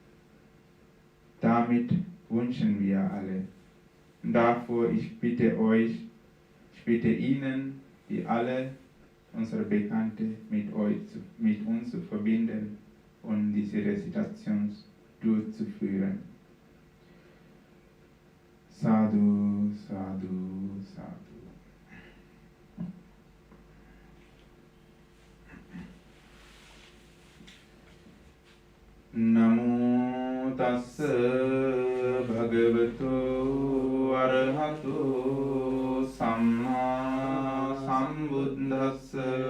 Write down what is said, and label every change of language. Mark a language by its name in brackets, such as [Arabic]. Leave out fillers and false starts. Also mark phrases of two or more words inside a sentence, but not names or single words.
[German] Damit wünschen wir alle. Und davor, ich bitte euch, ich bitte Ihnen, die alle unsere Bekannte mit uns zu verbinden und diese Rezitation durchzuführen. [Pali] Sadhu, Sadhu, Sadhu. Namo tassa bhagavato arahato samma sambuddhassa.